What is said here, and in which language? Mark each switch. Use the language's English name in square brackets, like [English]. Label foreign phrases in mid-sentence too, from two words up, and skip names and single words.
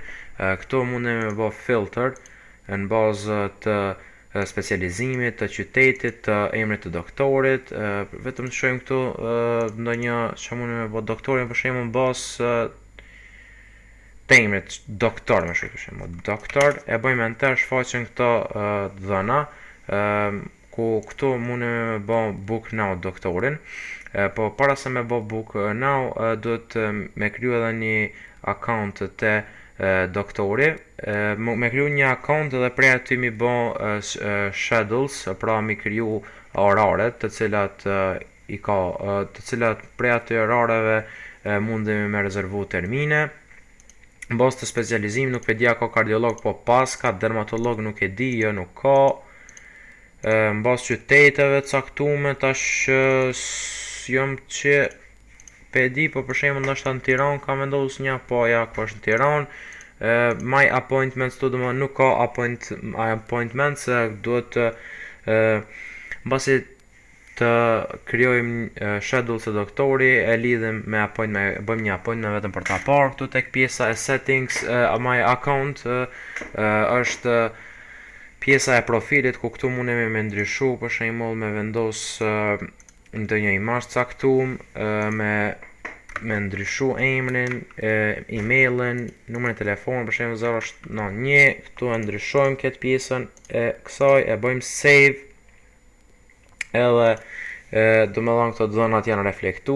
[Albanian] Këtu mundemi me bë filter, në bazë të specializimit, të qytetit, të emrit të doktorit. Vetëm të shohim këtu ndonjë çfarë mundi me bë doktorin, për shembull në bazë të emrit doktor, më shkruaj për shembull doktor, e bëjmë enter, shfaqen këto dhëna, ku këtu mundi me bë [English] book now [Albanian] doktorin. Po para se me bë [English] book now, [Albanian] duhet me kriju edhe një account të doktori, me kriju një account dhe prej aty mi bë schedules, pra mi kriju oraret të cilat i ka, të cilat prej aty orareve mundemi me rezervu termine. Në bazë të specializimit nuk e di a ka kardiolog, po pas ka dermatolog, nuk e di, jo nuk ka. Në bazë qyteteve caktume tash jam që pe di, po për shembull ndoshta në Tiranë ka vendosur një, po ja ku është në Tiranë. [English] My appointments, [Albanian] do të thonë nuk ka appointments, duhet mbasi të krijojmë schedule të doktori, e lidhim me appointment, bëjmë një appointment vetëm për ta parë. Këtu tek pjesa e settings, [English] my account [Albanian] është pjesa e profilit, ku këtu mundemi me ndryshu, për shembull me vendos ndonjë imazh caktuar, me ndryshu emrin, emailin, numrin e telefonit, për shembull 091, këtu e ndryshojmë këtë pjesën e kësaj, e bëjmë save, edhe do me thonë këto dhënat janë reflektu.